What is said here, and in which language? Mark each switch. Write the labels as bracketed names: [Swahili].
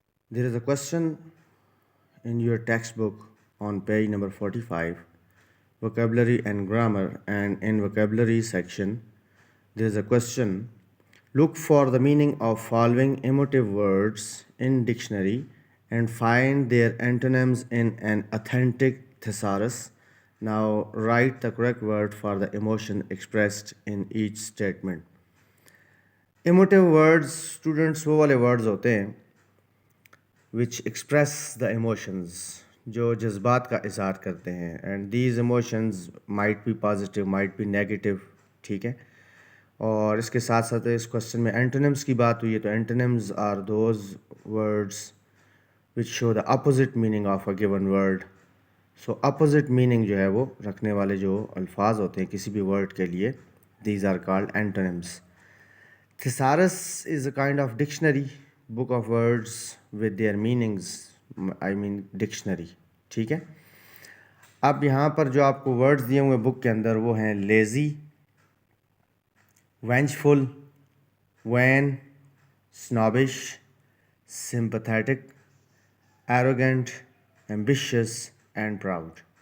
[English] There is a question in your textbook on page number 45, vocabulary and grammar, and in vocabulary section there is a question: look for the meaning of following emotive words in dictionary and find their antonyms in an authentic thesaurus. Now write the correct word for the emotion expressed in each statement. [Urdu] Emotive words students وہ والے words ہوتے ہیں [English] which express the emotions, [Urdu] جو جذبات کا اظہار کرتے ہیں. [English] And these emotions might be positive, might be negative. [Urdu] ٹھیک ہے، اور اس کے ساتھ ساتھ اس کوشچن میں اینٹونمز کی بات ہوئی ہے، تو [English] Antonyms are those words which show the opposite meaning of a given word. [Urdu] So opposite meaning جو ہے وہ رکھنے والے جو الفاظ ہوتے ہیں کسی بھی ورڈ کے لیے، [English] These are called antonyms. Thesaurus is a kind of dictionary, book of words with their meanings, dictionary. [Urdu] ٹھیک ہے، اب یہاں پر جو آپ کو ورڈز دیے ہوئے بک کے اندر وہ ہیں lazy, وینچفل، when, snobbish، sympathetic، arrogant، ambitious and proud.